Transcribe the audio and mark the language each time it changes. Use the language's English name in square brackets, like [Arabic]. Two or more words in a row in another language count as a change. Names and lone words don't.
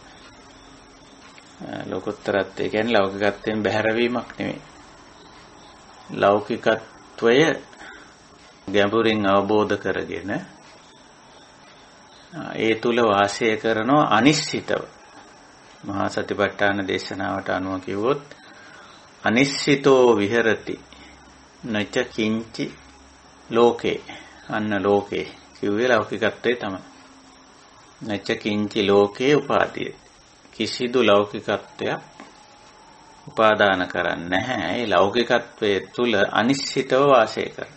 [Sinhala] ලෝකුත්තරත්වය කියන්නේ ලෞකිකත්වයෙන් බැහැරවීමක් නෙමෙයි. ලෞකිකත්වය ගැඹුරින් අවබෝධ කරගෙන ඒ තුල වාසය කරනවා අනිශ්චිතව. මහා සතිපට්ඨාන දේශනාවට අනුව කිව්වොත් [Pali] අනිශ්චිතෝ විහෙරති නච කිංචි ලෝකේ [Sinhala] අන්න ලෝකේ කිව්වේ ලෞකිකත්වයේ තමයි. [Pali] නච කිංචි ලෝකේ උපාදීය. [Sinhala] කිසිදු ලෞකිකත්වයක් උපාදාන කරන්නේ නැහැ. ඒ ලෞකිකත්වයේ තුල අනිශ්චිතව වාසය කරන.